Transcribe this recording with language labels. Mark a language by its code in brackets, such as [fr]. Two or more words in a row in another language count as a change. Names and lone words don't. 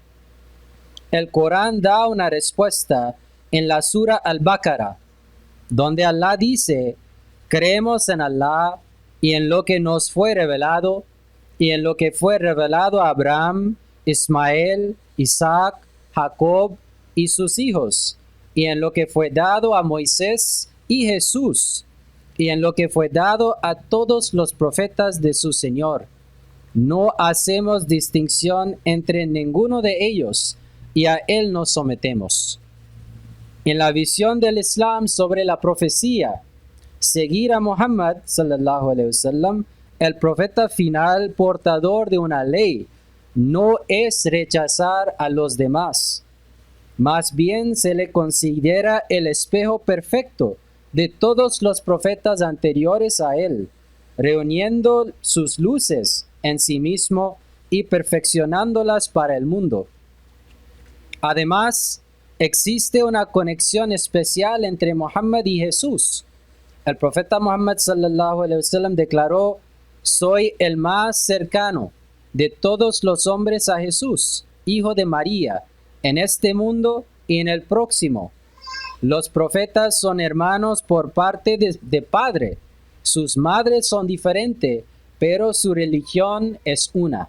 [es] El Corán da una respuesta en la Sura Al-Baqarah, donde Allah dice: creemos en Allah y en lo que nos fue revelado, y en lo que fue revelado a Abraham, Ismael, Isaac, Jacob y sus hijos, y en lo que fue dado a Moisés y Jesús, y en lo que fue dado a todos los profetas de su Señor. No hacemos distinción entre ninguno de ellos, y a Él nos sometemos. En la visión del Islam sobre la profecía, seguir a Muhammad [ar] صلى الله عليه وسلم, [es] el profeta final portador de una ley, no es rechazar a los demás. Más bien se le considera el espejo perfecto de todos los profetas anteriores a él, reuniendo sus luces en sí mismo y perfeccionándolas para el mundo. Además, existe una conexión especial entre Muhammad y Jesús. El profeta Muhammad [ar] صلى الله عليه وسلم [es] declaró: soy el más cercano de todos los hombres a Jesús, hijo de María, en este mundo y en el próximo. Los profetas son hermanos por parte de padre. Sus madres son diferentes, pero su religión es una.